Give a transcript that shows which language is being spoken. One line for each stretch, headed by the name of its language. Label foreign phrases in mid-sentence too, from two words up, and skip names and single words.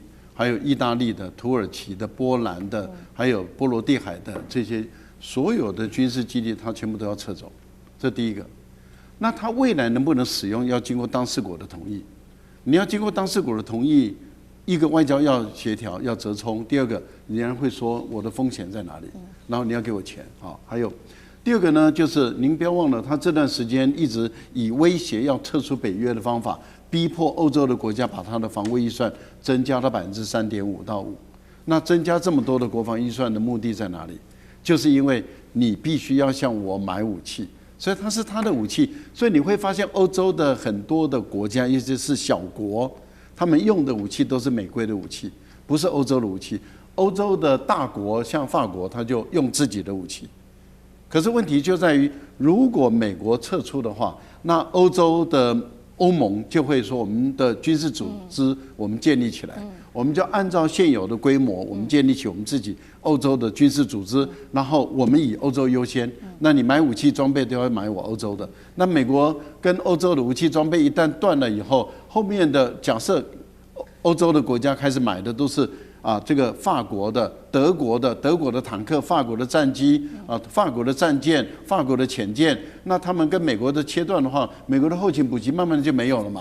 Chinese: 還有意大利的、土耳其的、波蘭的，還有波羅的海的這些所有的軍事基地，它全部都要撤走。這第一個。那它未來能不能使用，要經過当事國的同意。你要經過当事國的同意，一個外交要協調、要折衝；第二個，人家會說我的風險在哪裡，然後你要給我錢還有第二個呢，就是您不要忘了，他這段時間一直以威脅要撤出北約的方法，逼迫歐洲的國家把它的防衛預算增加到3.5%到5%。那增加這麼多的國防預算的目的在哪裡？就是因為你必須要向我買武器，所以它是他的武器。所以你會發現歐洲的很多的國家，尤其是小國，他們用的武器都是美規的武器，不是歐洲的武器。歐洲的大國像法國，他就用自己的武器。可是問題就在於，如果美國撤出的話，那歐洲的歐盟就會說，我們的軍事組織我們建立起來，我們就按照現有的規模，我們建立起我們自己歐洲的軍事組織，然後我們以歐洲優先。那你買武器裝備都要買我歐洲的。那美國跟歐洲的武器裝備一旦斷了以後，後面的假設歐洲的國家開始買的都是這個法國的、德國的坦克、法國的戰機法國的戰艦、法國的潛艦，那他們跟美國的切斷的話，美國的後勤補給慢慢的就沒有了嘛。